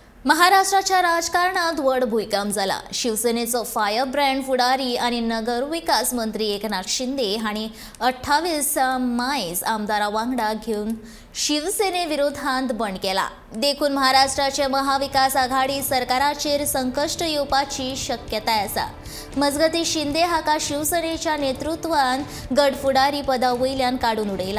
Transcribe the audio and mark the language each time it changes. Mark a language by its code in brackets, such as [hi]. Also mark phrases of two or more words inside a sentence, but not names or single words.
[kok] महाराष्ट्राच्या राजकारणात व्हड भूकंप झाला। शिवसेनेचो [en] fire brand [kok] फुडारी आणि नगर विकास मंत्री एकनाथ शिंदे हांणी 28 मायज आमदारां वांगडा घेवन शिवसेने विरोधांत बंड केला। देखून महाराष्ट्राचे महाविकास आघाडी सरकाराचेर संकश्ट येवपाची शक्यताय आसा। मजगती शिंदे हाका शिवसेनेच्या नेतृत्वान गट फुडारी पदा वयल्यान काडून उडयला।